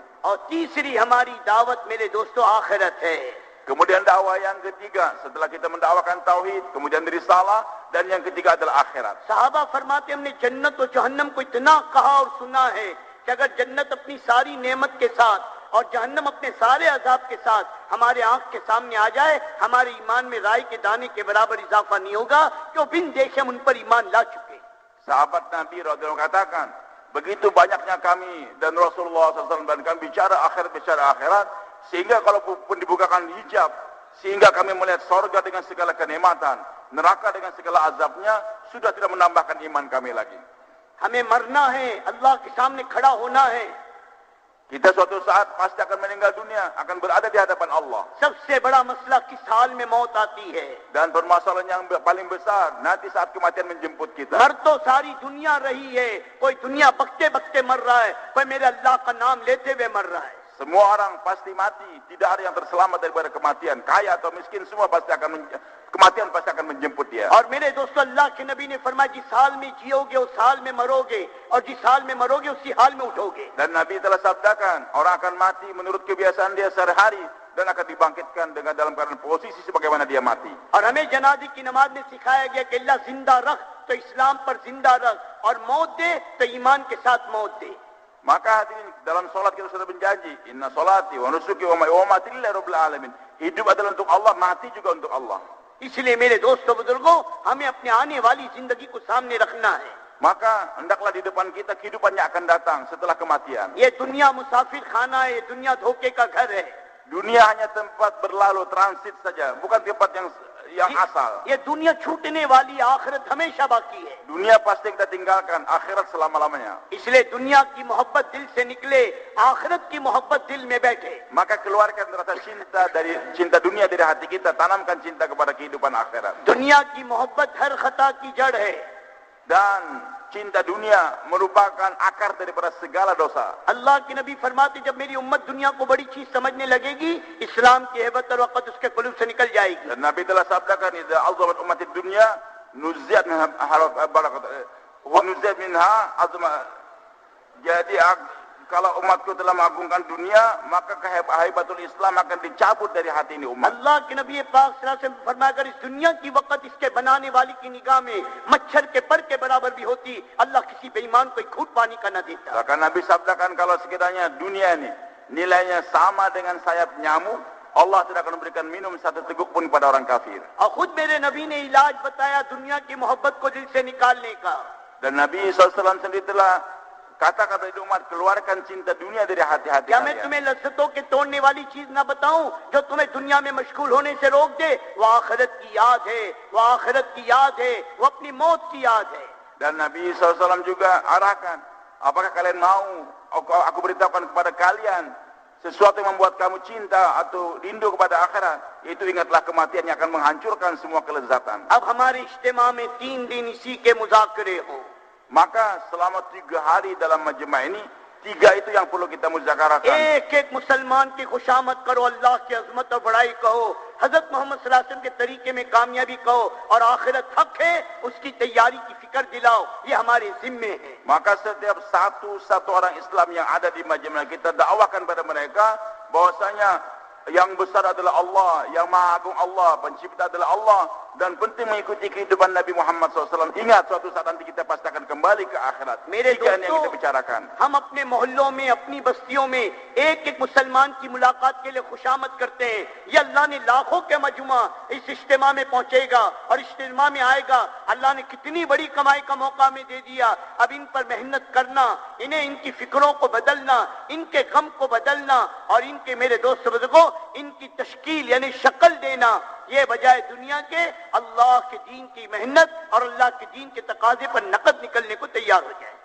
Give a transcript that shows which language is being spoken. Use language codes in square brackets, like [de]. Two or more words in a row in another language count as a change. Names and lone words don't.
[hi] और तीसरी हमारी दावत मेरे दोस्तों आखिरत है. [id] Kemudian dakwah yang ketiga, setelah kita mendakwakan tauhid, kemudian risalah, dan yang ketiga adalah akhirat. [hi] साहबा फरमाते हमने जन्नत और जहन्नम को इतना कहा और सुना है कि अगर जन्नत अपनी सारी नेमत के साथ और जहन्नम अपने सारे अजाब के साथ हमारे आंख के सामने आ जाए, हमारे ईमान में राई के दाने के बराबर इजाफा नहीं होगा, क्यों बिन देखे हम उन पर ईमान ला चुके. [id] Sahabat Nabi radhiyallahu katakan, begitu banyaknya kami dan Rasulullah SAW dan kami bicara akhirat, sehingga kalau pun dibukakan hijab, sehingga kami melihat sorga dengan segala kenikmatan, neraka dengan segala azabnya, sudah tidak menambahkan iman kami lagi. [hi] हमें मरना है, अल्लाह के सामने खड़ा होना है. [id] Kita suatu saat pasti akan meninggal dunia, akan berada di hadapan Allah. [hi] सबसे बड़ा मसला किस हाल में मौत आती है. [id] Dan permasalahan yang paling besar, nanti saat kematian menjemput kita. [hi] मर तो सारी दुनिया रही है, कोई दुनिया बकते बकते मर रहा है, कोई मेरे अल्लाह का नाम लेते हुए मर रहा है. [id] Semua orang pasti mati, tidak ada yang terselamat daripada kematian. Kaya atau miskin, semua pasti akan kematian pasti akan menjemput dia. [hi] और मेरे दोस्तों, अल्लाह के नबी ने फरमाया, जिस हाल में जियोगे उस हाल में मरोगे, और जिस हाल में मरोगे उसी हाल में उठोगे. [id] Dan Nabi telah sabdakan, orang akan mati menurut kebiasaan dia sehari-hari dan akan dibangkitkan dengan dalam keadaan posisi sebagaimana dia mati. [hi] और हमें जनाजे की नमाज में सिखाया गया कि अल्लाह जिंदा रख तो इस्लाम पर जिंदा रख, और मौत दे तो ईमान के साथ मौत दे. [id] Maka hadirin, dalam solat kita sudah berjanji, [ar] إن صلاتي ونسكي ومماتي لله رب العالمين. [id] Hidup adalah untuk Allah, mati juga untuk Allah. [hi] इसलिए मेरे दोस्तों बुजुर्गों, हमें अपने आने वाली जिंदगी को सामने रखना है. [id] Maka hendaklah di depan kita kehidupan yang akan datang setelah kematian. [hi] ये दुनिया मुसाफिर खाना है, ये दुनिया धोखे का घर है. [id] Dunia hanya tempat berlalu, transit saja, bukan tempat yang asal. [hi] ये दुनिया छूटने वाली, आखिरत हमेशा बाकी है. [id] Dunia pasti kita tinggalkan, akhirat selama-lamanya. [hi] इसलिए दुनिया की मोहब्बत दिल से निकले, आखिरत की मोहब्बत दिल में बैठे. [id] Maka keluarkan rasa cinta dunia dari hati kita, tanamkan cinta kepada kehidupan akhirat. [hi] दुनिया की मोहब्बत हर खता की जड़ है. [id] Dan cinta dunia merupakan akar daripada segala dosa. [hi] अल्लाह के नबी फरमाते, जब मेरी उम्मत दुनिया को बड़ी चीज समझने लगेगी, इस्लाम की हेबत और वक़्त उसके कुलूब से निकल जाएगी. [id] Dan Nabi telah sabdakan, [ar] إذا عظمت أمتي الدنيا نزعت منها بركة ونزعت منها عظمة. [id] Jadi kalau umatku telah mengagungkan dunia, maka kehebatan Islam akan dicabut dari hati ini umat. [hi] अल्लाह के नबी पाक [ar] صلى الله عليه وسلم [hi] फरमाया, अगर इस दुनिया की वक़्त इसके बनाने वाली की निगाह में मच्छर के पर के बराबर भी होती, अल्लाह किसी बेईमान को एक घूंट पानी का न देता. [id] Bahkan Nabi sabdakan, kalau sekiranya dunia ini nilainya sama dengan sayap nyamuk, Allah tidak akan memberikan minum satu teguk pun pada orang kafir. [hi] और खुद मेरे नबी ने इलाज बताया दुनिया की मोहब्बत को दिल से निकालने का. [id] Dan Nabi SAW sendiri telah kata-kata itu umat, keluarkan cinta dunia dari hati-hati [hi] क्या मैं [id] kalian. [hi] तुम्हें लज्जतों के तोड़ने वाली चीज ना बताऊं जो तुम्हें दुनिया में मशगूल होने से रोक दे? वो आखिरत की याद है, वो आखिरत की याद है, वो अपनी मौत की याद है. [id] Dan Nabi SAW juga arahkan, apakah kalian mau aku beritahukan kepada kalian sesuatu yang membuat kamu cinta atau rindu kepada akhirat? Itu ingatlah kematian yang akan menghancurkan semua kelezatan. [hi] अब हमारे इज्तिमा में 3 दिन इसी के मुज़ाकरे हो. [id] Maka selama 3 hari dalam majma' ini, 3 itu yang perlu kita muzakarakan. [hi] एक एक मुसलमान की खुशामद करो, अल्लाह की अजमत और बड़ाई कहो, हजरत मोहम्मद [ar] صلى الله عليه وسلم [hi] के तरीके में कामयाबी कहो, और आखिरत हक है उसकी तैयारी की फिक्र दिलाओ. ये हमारे जिम्मे है. [id] Maka setiap satu orang Islam yang ada di majma' kita dakwakan pada mereka bahwasanya yang besar adalah Allah, yang maha agung Allah, pencipta adalah Allah, dan penting mengikuti kehidupan Nabi Muhammad SAW. Ingat, suatu saat nanti kita pasti akan kembali ke akhirat. [hi] मेरे [id] Tiga ini yang kita [hi] दोस्तों, [id] bicarakan. [hi] हम अपने मोहल्लों में, अपनी बस्तियों में एक एक मुसलमान की मुलाकात के लिए खुशामद करते हैं. ये अल्लाह ने लाखों के मजमा इस इज्तिमा में पहुंचेगा और इज्तिमा में आएगा. अल्लाह ने कितनी बड़ी कमाई का मौका हमें दे दिया. अब इन पर मेहनत करना, इन्हें इनकी फिक्रों को बदलना, इनके गम को बदलना, और इनके मेरे दोस्त बुजुर्गों इनकी तश्कील यानी शक्ल देना, ये बजाय दुनिया के अल्लाह के दीन की मेहनत और अल्लाह के दीन के तकाजे पर नकद निकलने को तैयार हो जाए.